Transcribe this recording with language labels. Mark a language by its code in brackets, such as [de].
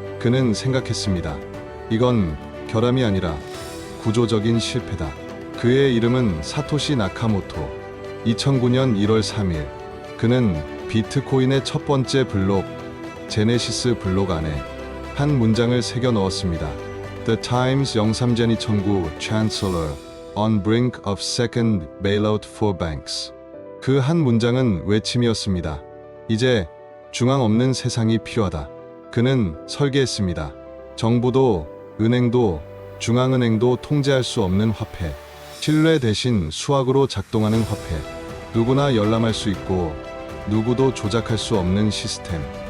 [ko] 그는 생각했습니다. 이건 결함이 아니라 구조적인 실패다. 그의 이름은 사토시 나카모토. 2009년 1월 3일 그는 비트코인의 첫 번째 블록 제네시스 블록 안에 한 문장을 새겨 넣었습니다. [en] The Times 영삼젠 2009 Chancellor on brink of second bailout for banks. [ko] 그 한 문장은 외침이었습니다. 이제 중앙 없는 세상이 필요하다. 그는 설계했습니다. 정부도 은행도 중앙은행도 통제할 수 없는 화폐. 신뢰 대신 수학으로 작동하는 화폐. 누구나 열람할 수 있고 누구도 조작할 수 없는 시스템.